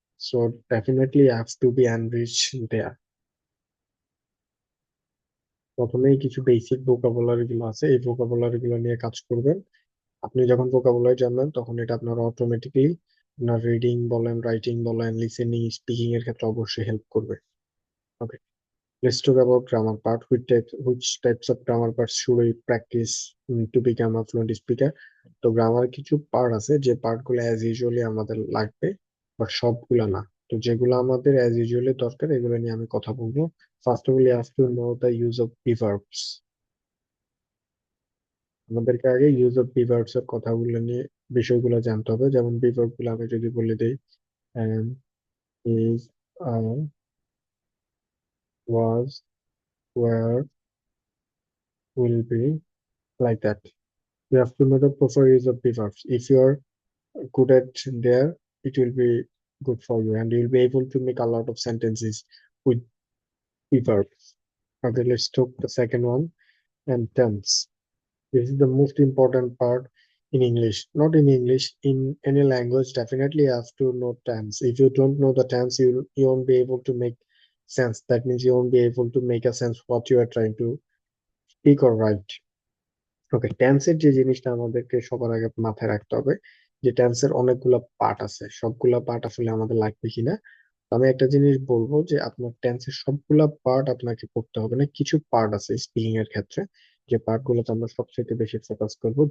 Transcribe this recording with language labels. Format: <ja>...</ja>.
<en>So definitely have to be enrich there.</en> <bn>প্রথমেই কিছু basic vocabulary গুলো আছে, এই ভোকাবুলারি গুলো নিয়ে কাজ করবেন। আপনি যখন ভোকাবুলারি জানবেন তখন এটা আপনার অটোমেটিকলি আপনার রিডিং বলেন, রাইটিং বলেন, লিসেনিং, স্পিকিং এর ক্ষেত্রে অবশ্যই হেল্প করবে।</bn> <en>Okay, let's talk about grammar part. Which types of grammar parts should we practice to become a fluent speaker?</en> <bn>তো গ্রামার কিছু পার্ট আছে যে পার্ট গুলো</bn> <en>as usually</en> <bn>আমাদের লাগবে, বাট সবগুলা না। তো যেগুলো আমাদের অ্যাজ ইউজুয়ালি দরকার এগুলো নিয়ে আমি কথা বলবো।</bn> <en>First of all you have to know the use of proverbs.</en> <bn>আমাদেরকে আগে ইউজ অফ প্রিভার্বস এর কথাগুলো নিয়ে বিষয়গুলো জানতে হবে। যেমন প্রিভার্ব গুলো আমি যদি বলে দিই, is, আর, was, war, will be,</bn> <en>like that. You have to know the proper use of preverbs. If you are good at there, it will be good for you, and you'll be able to make a lot of sentences with preverbs. Okay, let's talk the second one, and tense. This is the most important part in English. Not in English, in any language, definitely you have to know tense. If you don't know the tense, you won't be able to make sense. That means you won't be able to make a sense what you are trying to speak or write.</en> <bn>ওকে, টেন্সের যে জিনিসটা আমাদেরকে সবার আগে মাথায় রাখতে হবে যে টেন্সের অনেকগুলা পার্ট আছে, সবগুলা পার্ট আসলে আমাদের লাগবে কিনা। তো আমি একটা জিনিস বলবো যে আপনার টেন্সের সবগুলা পার্ট আপনাকে করতে হবে না, কিছু পার্ট আছে স্পিকিং এর ক্ষেত্রে যে পার্ট গুলোতে আমরা সবচেয়ে বেশি ফোকাস করবো।</bn>